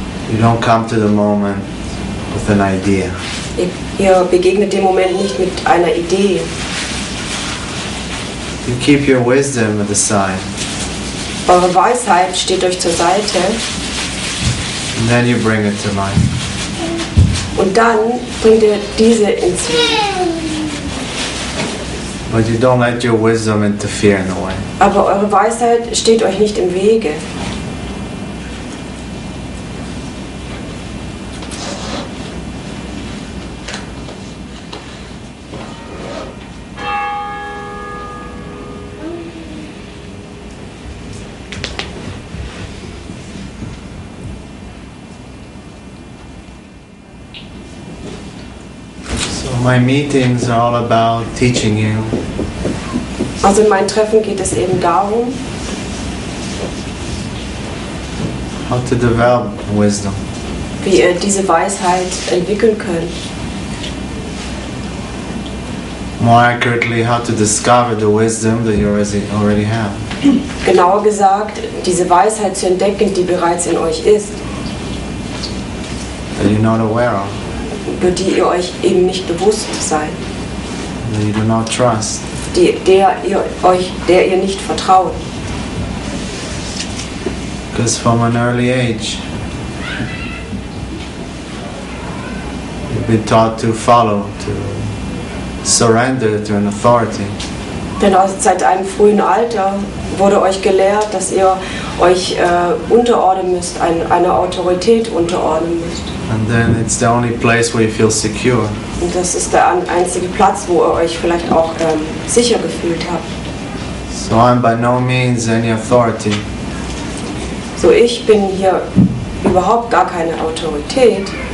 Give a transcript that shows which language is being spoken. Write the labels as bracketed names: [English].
[English] You don't come to the moment with an idea. [German] Ihr begegnet dem Moment nicht mit einer Idee. [English] You keep your wisdom at the side. [German] Eure Weisheit steht euch zur Seite. [English] And then you bring it to life. [German] Und dann bringt ihr diese ins Leben. [English] But you don't let your wisdom interfere in the way. [German] Aber eure Weisheit steht euch nicht im Wege. [English] My meetings are all about teaching you [German] Also in meinen Treffen geht es eben darum, [English] how to develop wisdom. [German] wie ihr diese Weisheit entwickeln könnt. [English] More accurately, how to discover the wisdom that you already have. [German] Genauer gesagt, diese Weisheit zu entdecken, die bereits in euch ist, [English] That you're not aware of. [German] über die ihr euch eben nicht bewusst seid, [English] That you do not trust. [German] der ihr nicht vertraut. [English] Because from an early age, you've been taught to follow, to surrender to an authority. [German] Denn seit einem frühen Alter wurde euch gelehrt, dass ihr euch unterordnen müsst, einer Autorität unterordnen müsst. [English] And then it's the only place where you feel secure. [German] Und das ist der einzige Platz, wo ihr euch vielleicht auch sicher gefühlt habt. [English] So I'm by no means any authority. [German] So, ich bin hier überhaupt gar keine Autorität.